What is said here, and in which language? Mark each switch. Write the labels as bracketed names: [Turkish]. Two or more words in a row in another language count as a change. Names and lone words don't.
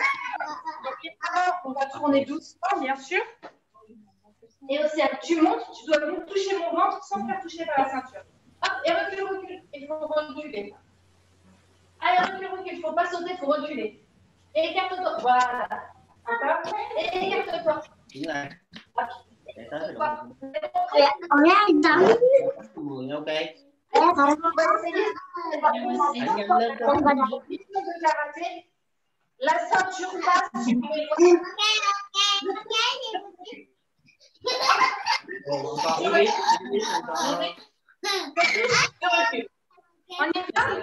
[French] Donc, alors, on va tourner doucement, bien sûr. Et Océane, tu montes, tu dois venir toucher mon ventre sans te faire toucher par la ceinture. Hop, et recule, recule. Il faut reculer. Allez, recule, recule. Il ne faut pas sauter, il faut reculer. Écarte-toi. Voilà. Encore. Et écarte-toi. [Vietnamese] Đúng rồi. Để tới rồi. Mười, [French] ok. On va essayer. La ceinture passe sur les on y va.